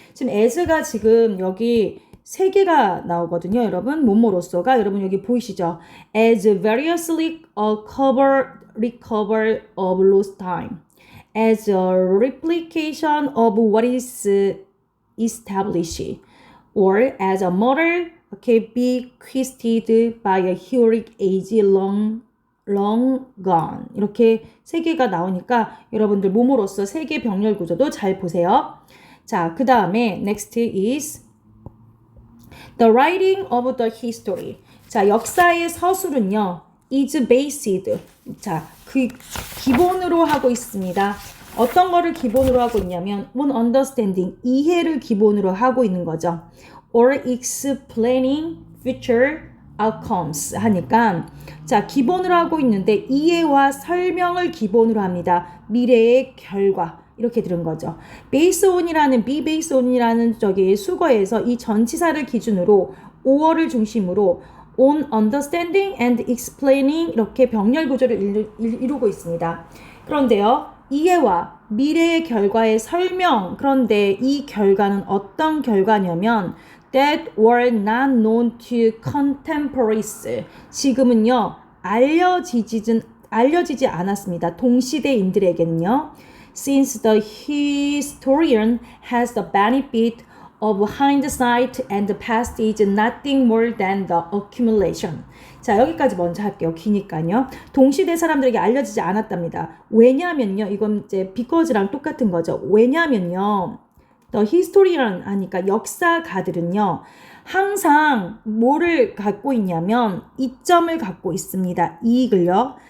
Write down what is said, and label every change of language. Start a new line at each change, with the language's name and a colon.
Korean: 지금 as가 지금 여기 세 개가 나오거든요. 여러분 뭐뭐로서가 여러분 여기 보이시죠?
English: as variously recover of lost time. as a replication of what is established or as a model bequeathed by a heroic age long gone.
Korean: 이렇게 세 개가 나오니까 여러분들 몸으로써 세계 병렬 구조도 잘 보세요. 자, 그 다음에
English: next is the writing of the history.
Korean: 자, 역사의 서술은요,
English: is based.
Korean: 자, 그 기본으로 하고 있습니다. 어떤 거를 기본으로 하고 있냐면
English: on understanding,
Korean: 이해를 기본으로 하고 있는 거죠.
English: or explaining future outcomes
Korean: 하니까 자, 기본으로 하고 있는데 이해와 설명을 기본으로 합니다. 미래의 결과. 이렇게 들은 거죠. based on이라는 be based on이라는 저기 수거에서 이 전치사를 기준으로 or를 중심으로
English: on understanding and explaining
Korean: 이렇게 병렬 구조를 이루고 있습니다. 그런데요, 이해와 미래의 결과의 설명, 그런데 이 결과는 어떤 결과냐면
English: that were not known to contemporaries.
Korean: 지금은요, 알려지지 않았습니다. 동시대인들에게는요.
English: Since the historian has the benefit of hindsight and the past is nothing more than the accumulation.
Korean: 자, 여기까지 먼저 할게요. 기니까요. 동시대 사람들에게 알려지지 않았답니다. 왜냐면요. 이건 이제 because랑 똑같은 거죠. 왜냐면요.
English: The historian
Korean: 하니까 역사가들은요. 항상 뭐를 갖고 있냐면 이점을 갖고 있습니다. 이익을요.